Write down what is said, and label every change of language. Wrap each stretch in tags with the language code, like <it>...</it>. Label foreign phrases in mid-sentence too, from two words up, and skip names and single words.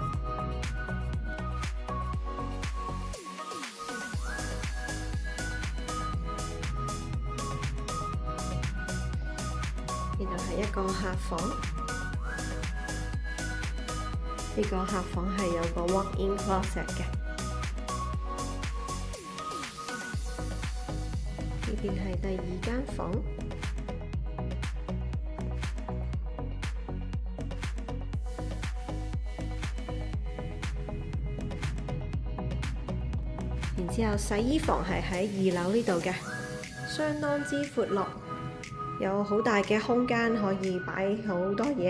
<yue>呢度係一個客房，呢個客房係有個</yue> <en>walk-in closet</en> <yue>嘅。呢邊係第2間房。然之後洗衣房係喺2樓呢度嘅，相當之闊落，有好大嘅空間可以擺好多嘢。</yue>